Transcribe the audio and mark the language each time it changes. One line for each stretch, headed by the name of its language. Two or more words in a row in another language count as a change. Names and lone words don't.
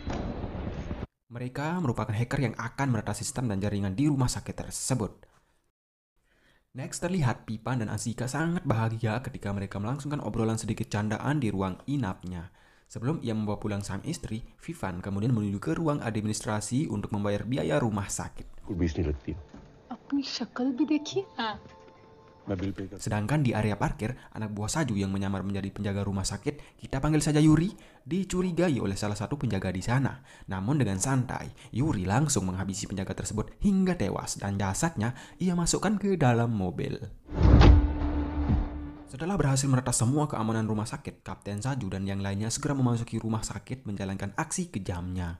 Indonesian: Mereka merupakan hacker yang akan meretas sistem dan jaringan di rumah sakit tersebut. Next terlihat Pipan dan Ansika sangat bahagia ketika mereka melangsungkan obrolan sedikit candaan di ruang inapnya. Sebelum ia membawa pulang sang istri, Vivan kemudian menuju ke ruang administrasi untuk membayar biaya rumah sakit.
Hindi: वो बीच नहीं लगती अपनी शक्ल भी देखिए। मैं
English: bill pay
Hindi: कर
Indonesian: Sedangkan di area parkir, anak buah Saju yang menyamar menjadi penjaga rumah sakit, kita panggil saja Yuri, dicurigai oleh salah satu penjaga di sana. Namun dengan santai, Yuri langsung menghabisi penjaga tersebut hingga tewas dan jasadnya ia masukkan ke dalam mobil. Setelah berhasil meretas semua keamanan rumah sakit, Kapten Saju dan yang lainnya segera memasuki rumah sakit menjalankan aksi kejamnya.